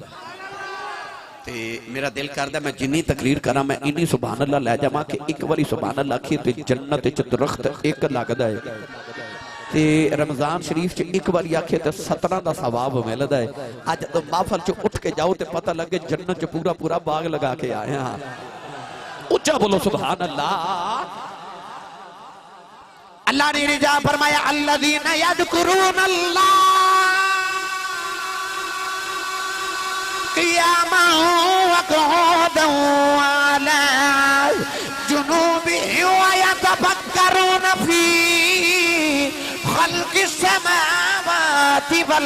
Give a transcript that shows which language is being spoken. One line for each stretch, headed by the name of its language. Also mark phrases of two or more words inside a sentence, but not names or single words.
Punjabi: تے میرا دل کردا میں جنی تقریر کرا میں انی
Arabic: سبحان الله
Punjabi: لے جاواں کہ ایک باری
Arabic: سبحان الله
Punjabi: آکھی تے جنت چ درخت ایک لگدا ہے، تے رمضان شریف چ ایک باری آکھے تو 17 کا ثواب ملتا ہے. اج تو محفل چ اٹھ کے جاؤ تو پتا لگے جنت چ پورا پورا باغ لگا کے آئے ہاں. اچا بولو
Arabic: سبحان الله.
Punjabi: اللہ نے رضا فرمایا
Arabic: الذين يذكرون الله قياما وقعودا و على جنوبهم ويتفكرون في خلق السماوات وال